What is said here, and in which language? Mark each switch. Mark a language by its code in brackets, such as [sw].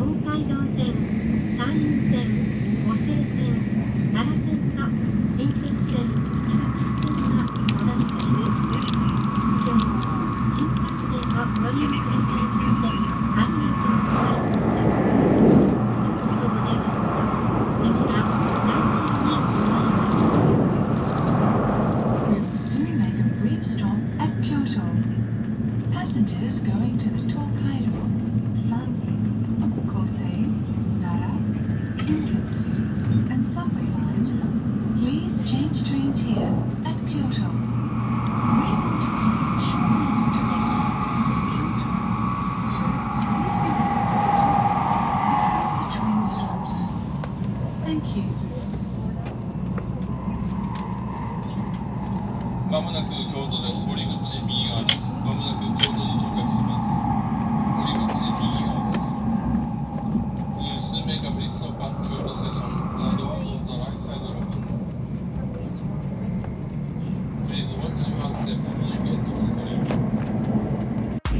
[ja] 東海道線、山陰線、湖西線、奈良線の近鉄線、地下鉄線がお乗り換えです。今日も新幹線をご利用くださいましてありがとうございました。京都を出ますと次は名古屋に止まります。 [en] We will soon make a brief stop at Kyoto. Passengers going to the Tokaido, Sanri, Kosei, Nara, Kintetsu, and subway lines, please change trains here at Kyoto. We will depart shortly after arriving at Kyoto, so please be ready to get off before the train stops. Thank you. [ja] まもなく京都です。折口右側です。まもなく京都に到着します。折口右側です。 [en] Please make a brief stop at Kyoto station. The doors on the right side are open. Please watch your step when you get to the train.